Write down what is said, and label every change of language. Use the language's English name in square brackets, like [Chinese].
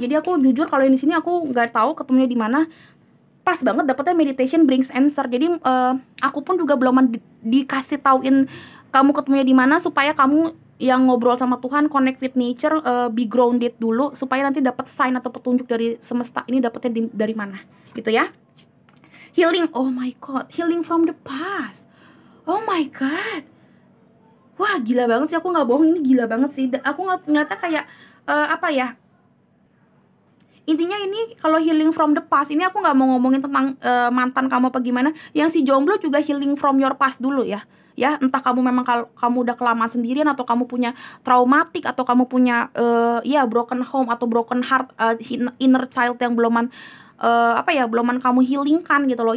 [Indonesian] Jadi aku jujur kalau ini sini aku nggak tahu ketemunya di mana. Pas banget dapetnya [English] meditation brings answer. [Indonesian] Jadi aku pun juga belum dikasih tauin kamu ketemunya di mana, supaya kamu yang ngobrol sama Tuhan, [English] connect with nature, be grounded [Indonesian] dulu, supaya nanti dapat sign atau petunjuk dari semesta ini dapetnya dari mana gitu ya. [English] Healing, oh my god, healing from the past. Oh my god. [Indonesian] Wah, gila banget sih, aku nggak bohong, ini gila banget sih. Aku ngeliatnya kayak apa ya, intinya ini kalau [English] healing from the past [Indonesian] ini aku nggak mau ngomongin tentang mantan kamu apa gimana. Yang si jomblo juga [English] healing from your past [Indonesian] dulu ya. Ya, entah kamu memang kamu udah kelamaan sendirian, atau kamu punya traumatik, atau kamu punya [English] broken home [Indonesian] atau [English] broken heart, inner child [Indonesian] yang beloman beloman kamu healingkan gitu loh.